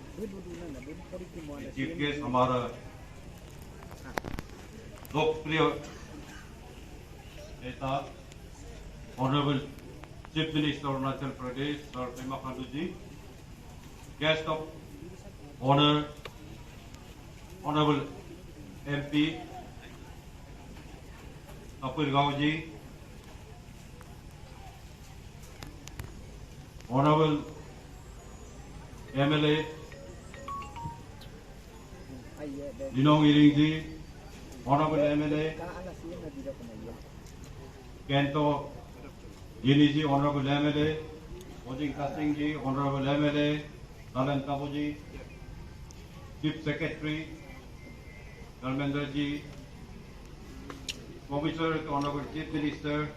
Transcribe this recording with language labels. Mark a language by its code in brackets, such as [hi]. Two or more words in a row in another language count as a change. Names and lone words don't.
[en] Chief Guest [hi] हमारा लोकप्रिय नेता [en] Honourable Chief Minister अरुणाचल प्रदेश सर पेमा खांडू जी, Guest of Honour Honourable MP Kapil Gaoji, Honorable MLA Linong Iring ji, Honorable MLA Kento Yini ji, Honorable MLA Ojing Kasing ji, Honorable MLA Nalan Tabu ji, Chief Secretary Dharmendra ji, Commissioner to Honorable Chief Minister,